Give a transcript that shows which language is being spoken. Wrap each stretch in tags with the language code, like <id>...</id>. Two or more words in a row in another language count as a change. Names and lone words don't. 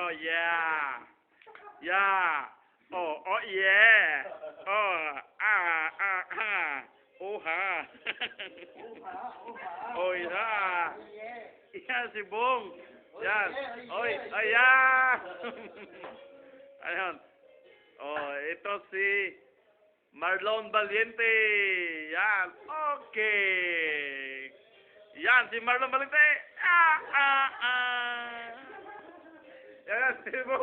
<en>Oh, yeah. Yeah. Oh, oh, yeah. Oh, oh, ha. Oh, yeah. Yeah,</en> <tl>si Bong. Yan. Oy, ay, yeah. Ayun. Oh, ito si Marlon Valiente. Yan. Okay. Yan, si Marlon Valiente. Yan, si Bong.</tl>